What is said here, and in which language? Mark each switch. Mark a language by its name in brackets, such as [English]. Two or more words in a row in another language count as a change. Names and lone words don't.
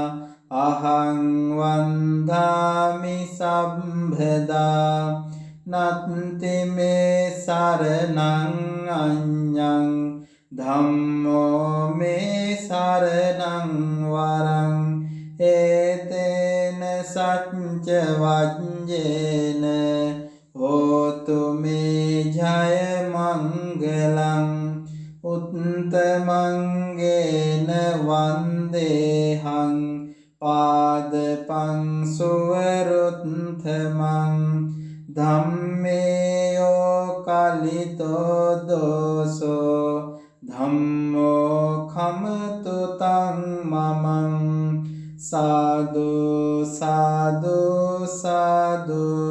[Pali] අහං වන්දාමි සම්භදා නත්ති මේ සරණං අඤ්ඤං ධම්මෝ මේ සරණං වරං ඒතේන සච්ච වජ්ජේන හෝතු මේ ජය මංගලං උත්තමංගේන වන්දේහං පාදපං සුවරුත්තමං ධම්මේයෝ කලිතෝ දෝසෝ ධම්මෝ khමතු තං මමං සාදු සාදු සාදු